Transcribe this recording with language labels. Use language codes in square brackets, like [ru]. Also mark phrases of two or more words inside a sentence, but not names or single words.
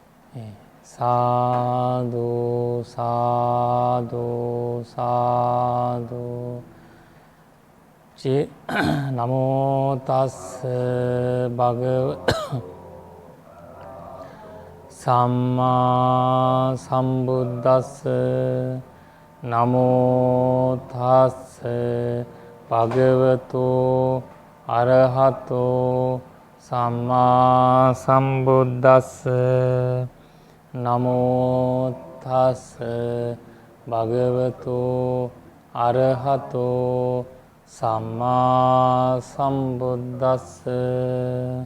[ko] 예, [pi] 사두 사두 사두 나모 타스 바그 삼마 삼부다스 나모 타스 바그와토 아라하토 삼마 삼부다스 나모 타스 바그와토 아라하토 삼마 삼부다스.